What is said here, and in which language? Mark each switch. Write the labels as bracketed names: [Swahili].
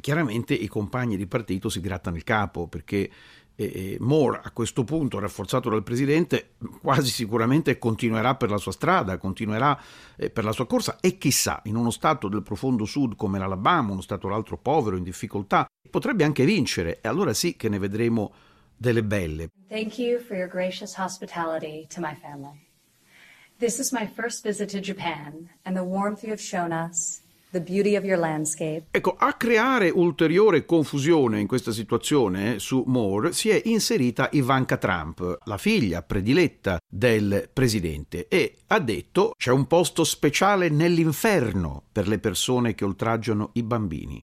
[Italian] Chiaramente i compagni di partito si grattano il capo, perché Moore, a questo punto rafforzato dal presidente, quasi sicuramente continuerà per la sua strada, continuerà per la sua corsa, e chissà, in uno stato del profondo sud come l'Alabama, uno stato o l'altro povero, in difficoltà, potrebbe anche vincere, e allora sì che ne vedremo delle belle. [English] Thank you for your gracious hospitality to my family. This is my first visit to Japan, and the warmth you have shown us, the beauty of your landscape. [Italian] Ecco, a creare ulteriore confusione in questa situazione su Moore si è inserita Ivanka Trump, la figlia prediletta del presidente, e ha detto c'è un posto speciale nell'inferno per le persone che oltraggiano i bambini.